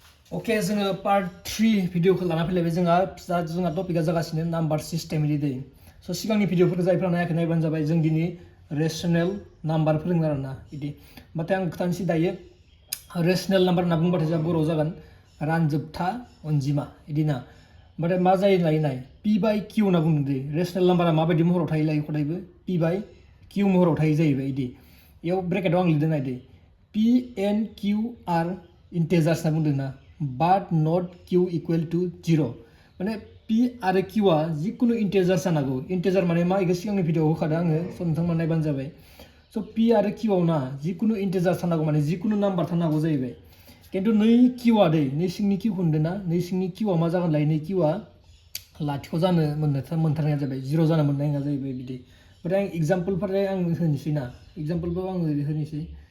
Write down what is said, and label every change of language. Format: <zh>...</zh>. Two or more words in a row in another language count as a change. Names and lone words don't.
<brx>ओके जोङो पार्ट 3 भिडिअखौ लाना फैलायबाय जोंहा टपिकआ जागासिनो</brx> <en>number system</en> <brx>इदि दै स' सिगांनि भिडिअफोरखौ जायफ्रा नायाखै नायबानो जाबाय जों दिनै</brx> <en>rational number</en> <brx>फोरोंगोन आरोना इदि ओमफ्राय आं खोथानोसै दायो</brx> <en>rational number</en> <brx>होनना बुंबाथाय जोंहा बर'आव जागोन रानजोबथा अनजिमा इदि ना ओमफ्राय मा जायो नाय</brx> <en>p by q</en> <brx>होनना बुंदों दै रेशनेल नाम्बारा माबायदि महराव थायो लायो खदायबो</brx> <en>p by q</en> <brx>महराव थायो जाहैबाय इदि इयाव ब्रेकेटाव आं लिरदों नाय दै</brx> <en>p and q are integers</en> <brx>होनना बुंदों ना</brx> <en>but not q equal to 0</en> <brx>माने p आरो q आ जिकुनु इन्टेजार जानांगौ इन्टेजार माने मा इखौ सिगांनि भिडिअआव होखादों आङो स' नोंथांमोना नायबानो जाबाय स' p आरो q आव ना जिकुनु इन्टेजार थानांगौ माने जिकुनु नाम्बार थानांगौ जाहैबाय खिन्थु नै q आ दै नै सिंनि q होनदों ना नै सिंनि q आ मा जागोन लाय नै q आ लाथिख' जानो मोनथारनाया जाबाय 0 जानो मोननाय नङा जाहैबाय बिदि ओमफ्राय आं एग्जाम्पलफोर आं होनोसै ना एग्जाम्पलखौ आं होनोसै</brx>